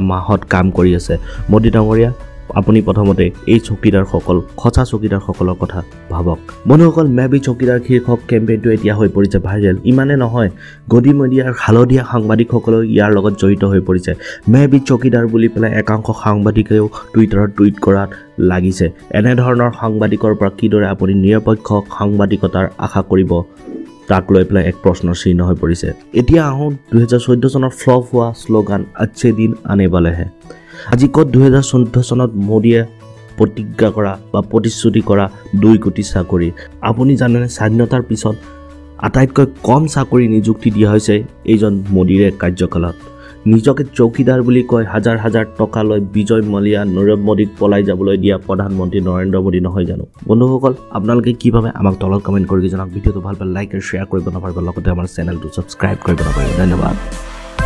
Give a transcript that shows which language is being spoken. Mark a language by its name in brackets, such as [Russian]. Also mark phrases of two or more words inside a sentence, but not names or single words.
[Assamese] মাহত কাম কৰি আছে মোদী ডাঙৰীয়া আপুনি প্ৰথমতে এই চকীদাৰসকল খচা চকীদাৰসকলৰ কথা ভাবক বন্ধুসকল মেবি চকীদাৰ শীৰ্ষক কেম্পেইনটো এতিয়া হৈ পৰিছে ভাইৰেল ইমানে নহয় গদি মিডিয়াৰ হালধীয়া সাংবাদিকসকলেও ইয়াৰ লগত জড়িত হৈ পৰিছে মেবি চকীদাৰ বুলি পেলাই একাংশ সাংবাদিকেও টুইটাৰত টুইট কৰাত লাগিছে এনে ধৰণৰ সাংবাদিকৰ পৰা কিদৰে আপুনি নিৰপেক্ষ সাংবাদিকতাৰ আশা কৰিব তাক লৈ পেলাই এক প্ৰশ্নৰ চিহ্ন হৈ পৰিছে এতিয়া আহোঁ 2014 চনৰ ফ্লপ হোৱা শ্লোগান [Hindi] अच्छे दिन आने वाले हैं [Assamese] আজি কত 2014 চনত মোদীয়ে প্ৰতিজ্ঞা কৰা বা প্ৰতিশ্ৰুতি কৰা 2 কোটি চাকৰি আপুনি জানেনে স্বাধীনতাৰ পিছত আটাইতকৈ কম চাকৰি নিযুক্তি দিয়া হৈছে এইজন মোদীৰ কাৰ্যকালত নিজকে চৌকিদাৰ বুলি কয় হাজাৰ হাজাৰ টকা লৈ বিজয় মালিয়া নৰেন্দ্ৰ মোদীক পলাই যাবলৈ দিয়া প্ৰধানমন্ত্ৰী নৰেন্দ্ৰ মোদী নহয় জানো বন্ধুসকল আপোনালোকে কি ভাবে আমাক তলত কমেন্ট কৰি জনাওক ভিডিঅটো ভাল পালে লাইক আৰু শ্বেয়াৰ কৰিব নাপাহৰিব লগতে আমাৰ চেনেলটো সাবস্ক্ৰাইব কৰিব নাপাহৰিব ধন্যবাদ